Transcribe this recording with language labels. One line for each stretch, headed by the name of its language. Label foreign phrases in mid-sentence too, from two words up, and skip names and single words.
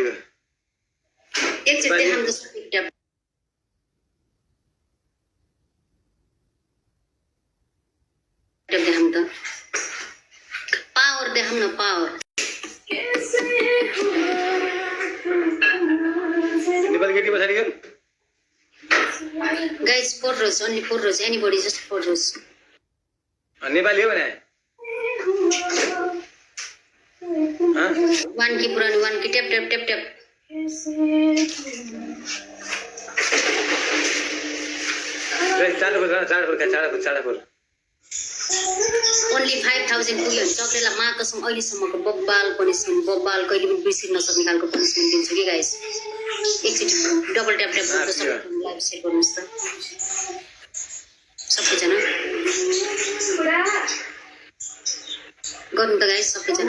Nepali: एकचोटि देखाम त सबै ट्याप ट्याप देखाम त। पावर देखाम न पावर। नेपाली केटी पछाडि गयो
English: गाइस 4 rows, only 4 rows, anybody just 4 rows.
Nepali: नेपाली हो भने 1 की पुरानी 1 की ट्याप ट्याप ट्याप ट्याप। चाँडो चाँडो ओन्ली 5000 पुग्यो भने चक्रेलाई मा कसम अहिलेसम्मको बब्बाल पनिसमेन्ट बब्बाल कहिले पनि बिर्सिन नसक्ने खालको पनिसमेन्ट दिन्छु कि गाइस एकचोटि
English: double tap tap
Nepali: गर्नु सक्नु
English: live share
Nepali: गर्नुस् त सबैजना गर्नु त गाइस सबैजना